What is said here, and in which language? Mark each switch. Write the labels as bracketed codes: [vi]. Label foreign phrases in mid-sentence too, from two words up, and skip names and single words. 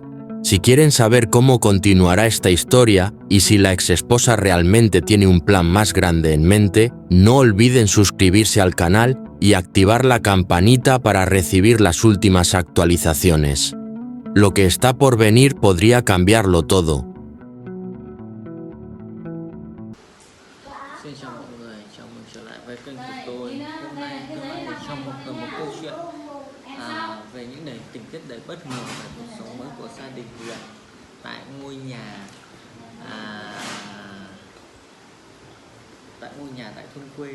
[es] Si quieren saber cómo continuará esta historia y si la exesposa realmente tiene un plan más grande en mente, no olviden suscribirse al canal y activar la campanita para recibir las últimas actualizaciones. Lo que está por venir podría cambiarlo todo. [vi] Xin chào mọi người, chào mừng trở lại với kênh của tôi. Hôm nay tôi lại để trong một câu chuyện về những tình tiết đầy bất ngờ về cuộc sống mới của gia đình Huyền tại ngôi nhà tại thôn quê.